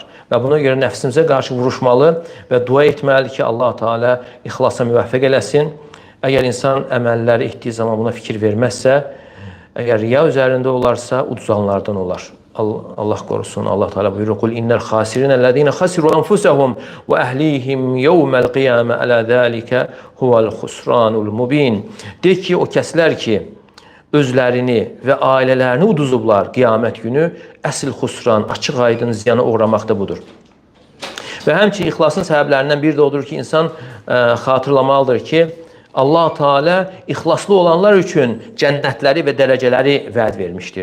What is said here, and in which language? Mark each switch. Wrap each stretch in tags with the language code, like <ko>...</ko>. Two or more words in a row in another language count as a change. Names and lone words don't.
<az>Və buna görə nəfsimizə qarşı vuruşmalı və dua etməli ki, Allah Teala ixlasa müvəffəq eləsin. Əgər insan əməlləri etdiyi zaman buna fikir verməzsə, əgər riya üzərində olarsa, uduzanlardan olar. Allah qorusun. Allah Teala buyurur:</az> <ar>"قل إن الخاسرين الذين خسروا أنفسهم وأهليهم يوم القيامة ألا ذلك هو الخسران المبين."</ar> <az>De ki, o kəslər ki, özlərini və ailələrini uduzublar qiyamət günü, əsl xusran, açıq aydın ziyana uğramaqda budur. Və həmçinin ixlasın səbəblərindən biri də odur ki, insan xatırlamalıdır ki, Allah Teala ixlaslı olanlar üçün cənnətləri və dərəcələri vəd vermişdir.</az>